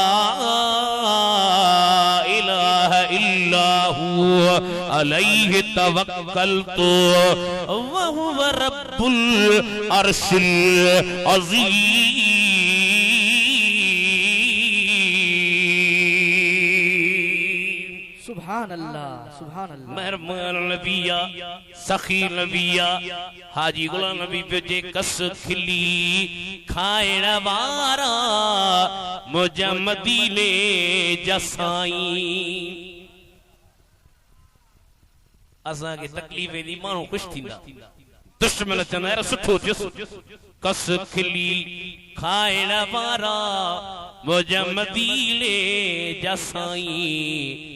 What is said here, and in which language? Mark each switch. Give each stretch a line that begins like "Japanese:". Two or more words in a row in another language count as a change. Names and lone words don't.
Arabic: إله إلا هو عليه توكلت و هو رب العرش العظيم. سبحان الله سبحان الله.
Saraiki: मेहरबान नबिया सखी नबिया हाजी गुलाम नबी पे जे कस खिली खाइण वारा मुझ मदीने जसाई। असां के तकलीफ़ दी माण्हू खुश थींदा दुश्मन चवंदा यार सुठो थियुसि कस खिली खाइण वारा मुझ मदीने जसाई।